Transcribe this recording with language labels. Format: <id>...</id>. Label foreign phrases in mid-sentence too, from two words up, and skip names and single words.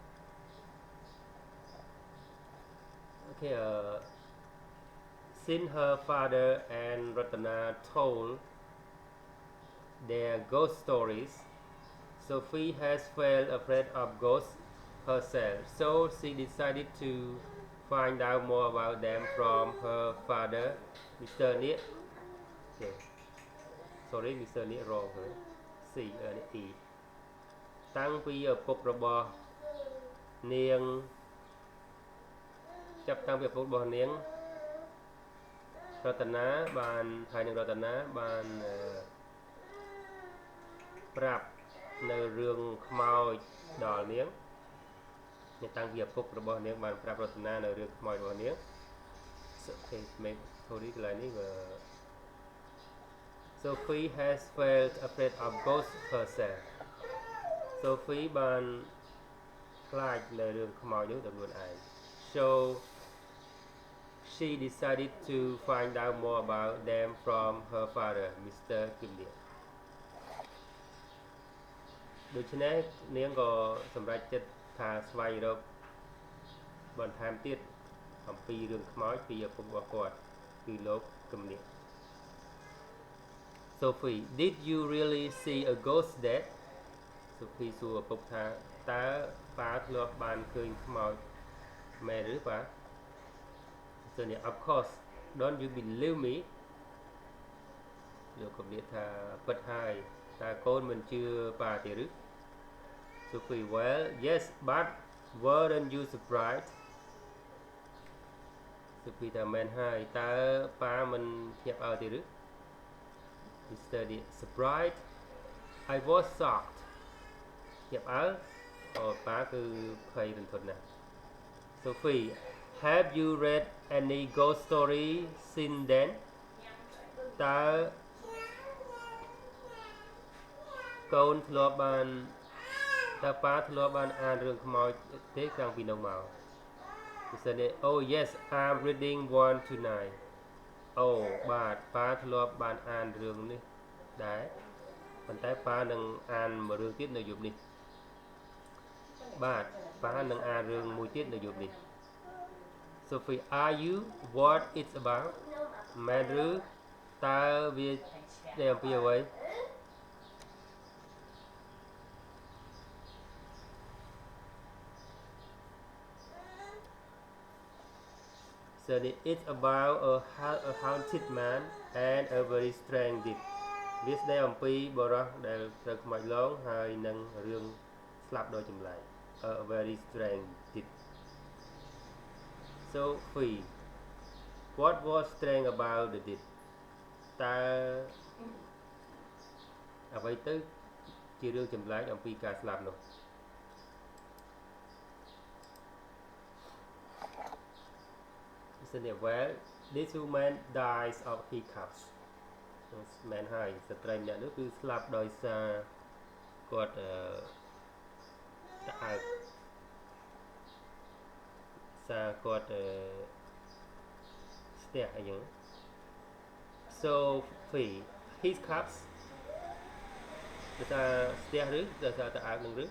<en>Okay, since her father and Ratana told their ghost stories, Sophie has felt afraid of ghosts herself, so she decided to find out more about them from her father, Mr. Nick. Okay. Sorry, Mr. Nick wrong.</en> <km>C E តាំងពីឪពុករបស់នាងចាប់តាំងពីឪពុករបស់នាងរតនាបានហើយនឹងរតនាបាន ប្រាប់នៅរឿងខ្មោចដល់នាងតាំងពីឪពុករបស់នាងបានប្រាប់រតនានៅរឿងខ្មោចរបស់នាង Sophie</km> <en>has felt afraid of ghosts herself. Sophie</en> <km>បានខ្លាចនៅរឿងខ្មោចនោះដោយខ្លួនឯង</km> <en>So she decided to find out more about them from her father, Mr. Kimlia.</en> <km>ដូច្នេះនាងក៏សម្រេចចិត្តថាស្វែងរកបន្ថែមទៀតអំពីរឿងខ្មោចពីឪពុករបស់គាត់គឺលោក Kimlia.</km> <en>Sophie, did you really see a ghost that?</en> <km>Sophie សួរឪពុកថាតើប៉ាធ្លាប់បានឃើញខ្មោចមែនឬប៉ា Sonia,</km> <en>of course. Don't you believe me?</en> <km>លោកក៏និយាយថាពិតហើយតើកូនមិនជឿប៉ាទេឬ Sophie,</km> <en>well, yes, but weren't you surprised?</en> <km>Sophie ថាមែនហើយតើប៉ាមិនភ្ញាក់ផ្អើលទេឬ Mr.</km> <en>Nick, surprised? I was shocked.</en> <km>ភាពអើប៉ាគឺភ័យរន្ធត់ណាស់</km> <en>Sophie have you read any ghost story since then តើ</en> <km>កូនធ្លាប់បានតើប៉ាធ្លាប់បានអានរឿងខ្មោចទេតាំងពីនោះមក</km> <en>Oh yes I'm reading one tonight</en> <km>អូបាទប៉ាធ្លាប់បានអានរឿងនេះដែរប៉ុន្តែប៉ានឹងអានមួយរឿងទៀតនៅយប់នេះ បាទប៉ានឹងអានរឿងមួយទៀតនៅយប់នេះ Sophie</km> <en>are you what it's about</en> <km>មែនឬតើវាដែលអំពីអ្វី</km> <en>So it's about a haunted man and a very strange deed</en> <km>វាស្ដីអំពីបរិះដែលត្រូវខ្មោចលងហើយនឹងរឿងស្លាប់ដោយចម្លែក</km> <en>a very strange deed Sophie what was strange about the deed</en> <km>តើអ្វីទៅជារឿងចម្លែកអំពីការស្លាប់នោះ</km> <en>Well this woman dies of hiccups</en> <km>មែនហើយស្ត្រីម្នាក់នោះគឺស្លាប់ដោយសារគាត់ ក្អើកសារគាត់ស្ទះអីចឹង Sophie hiccups គឺថាស្ទះឬដោយសារក្អើកនឹងឬ</km>